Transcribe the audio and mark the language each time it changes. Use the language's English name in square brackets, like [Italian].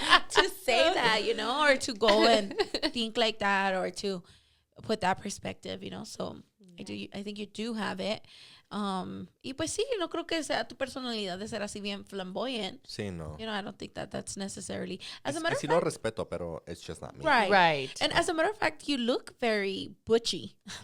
[English] to say that, you know, or to go and think like that, or to put that perspective, you know. So I think you do have it. [Spanish] Y pues sí, no creo que sea tu personalidad de ser así [English] bien flamboyant. [Spanish] Sí, no. [English] You know, I don't think that's necessarily. As a matter of fact, [Spanish] lo respeto, pero [English] it's just not me. Right. And as a matter of fact, you look very butchy.